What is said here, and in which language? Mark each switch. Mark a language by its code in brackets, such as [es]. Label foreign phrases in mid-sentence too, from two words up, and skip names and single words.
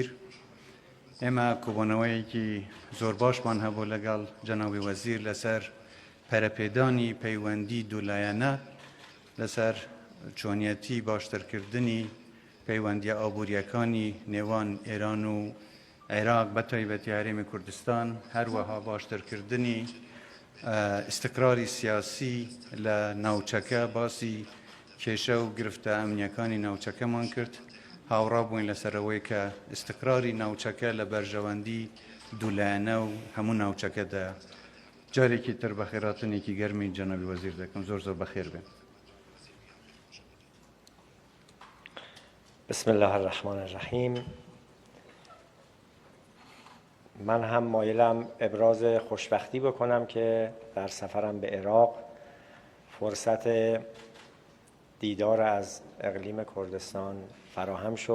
[ckb] ئێمە کۆبوونەوەیەکی زۆر باشمان هەبوو لەگەڵ جەنابی وەزیر لەسەر پەرەپێدانی پەیوەندی دوولایەنە، لەسەر چۆنیەتی باشترکردنی پەیوەندیە ئابوووریەکانی نێوان ئێران و عێراق بە تایبەتی هەرێمی کوردستان، هەروەها باشترکردنی استقراری سیاسی لە ناوچەکە، باسی کێشە و گرفتە ئەمنیەکانی ناوچەکەمان کرد. هاوڕا بووین لەسەرەوەی کە استقراری ناوچەکە لە بەرژەوەندی دوولایەنە و هەموو ناوچەکەدایە. جارێکی تر بە خێراتنێکی گەرمی جەنابی وەزیر دەکەم. زۆر زۆر بەخێر بێن. [ar] بسم الله الرحمن الرحیم. [fa] من هم مایلم ابراز خوشبختی بکنم که در سفرم به عراق فرصت دیدار از اقلیم کردستان فراهم شد.